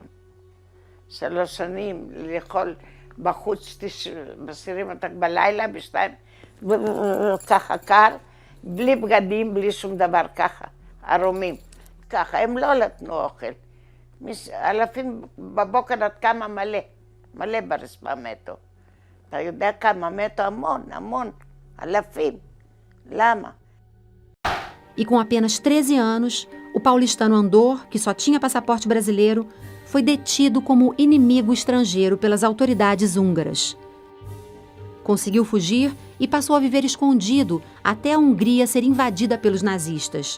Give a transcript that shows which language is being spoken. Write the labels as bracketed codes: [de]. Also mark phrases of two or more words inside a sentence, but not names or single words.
[he] 3 שנים לאכול בחוץ, מסירים אותך בלילה, ב2, ככה קר, בלי בגדים, בלי שום דבר, ככה, ערומים. ככה, הם לא נתנו אוכל. אלפים בבוקר עד כמה מלא ברצפה מתו. אתה יודע כמה מתו? המון, אלפים. Lama. [pt] E com apenas 13 anos, o paulistano Andor, que só tinha passaporte brasileiro, foi detido como inimigo estrangeiro pelas autoridades húngaras. Conseguiu fugir e passou a viver escondido até a Hungria ser invadida pelos nazistas.